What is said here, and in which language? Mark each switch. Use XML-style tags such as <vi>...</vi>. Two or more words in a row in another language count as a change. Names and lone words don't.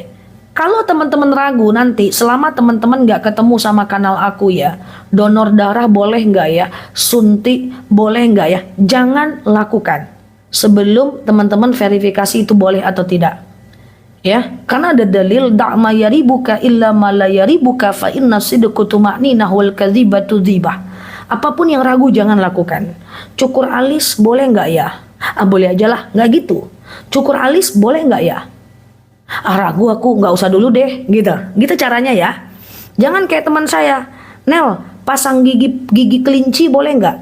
<id>Kalau teman-teman ragu nanti, selama teman-teman nggak ketemu sama kanal aku ya, donor darah boleh nggak ya, suntik boleh nggak ya, jangan lakukan sebelum teman-teman verifikasi itu boleh atau tidak. Ya, karena ada dalil</id> <ar>دع ما يريبك إلى ما لا يريبك فإن الصدق طمأنينة والكذب ريبة.</ar> <id>Apapun yang ragu jangan lakukan. Cukur alis boleh nggak ya? Boleh aja lah, nggak gitu. Cukur alis boleh nggak ya? Ragu aku, nggak usah dulu deh, gitu caranya ya. Jangan kayak teman saya, Nel, pasang gigi kelinci boleh nggak?</id>